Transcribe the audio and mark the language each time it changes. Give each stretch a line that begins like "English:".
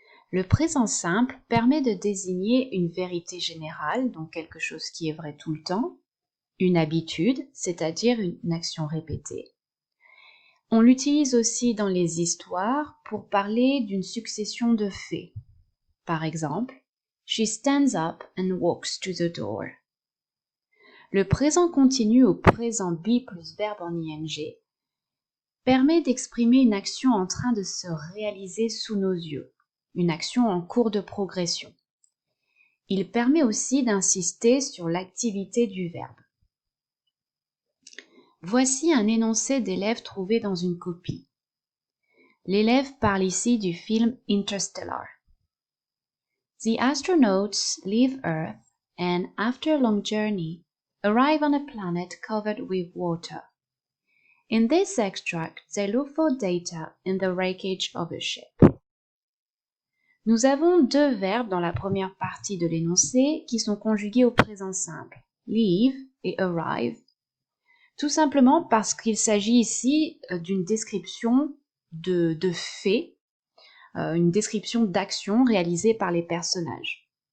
French: Le présent simple permet de désigner une vérité générale, donc quelque chose qui est vrai tout le temps, une habitude, c'est-à-dire une action répétée. On l'utilise aussi dans les histoires pour parler d'une succession de faits. Par exemple,
English: She stands up and walks to the door.
French: Le présent continu au présent be plus verbe en ing permet d'exprimer une action en train de se réaliser sous nos yeux, une action en cours de progression. Il permet aussi d'insister sur l'activité du verbe. Voici un énoncé d'élève trouvé dans une copie. L'élève parle ici du film Interstellar.
English: The astronauts leave Earth and, after a long journey, arrive on a planet covered with water. In this extract, they look for data in the wreckage of a ship.
French: Nous avons deux verbes dans la première partie de l'énoncé qui sont conjugués au présent simple, leave et arrive, tout simplement parce qu'il s'agit ici d'une description de faits, une description d'actions réalisées par les personnages.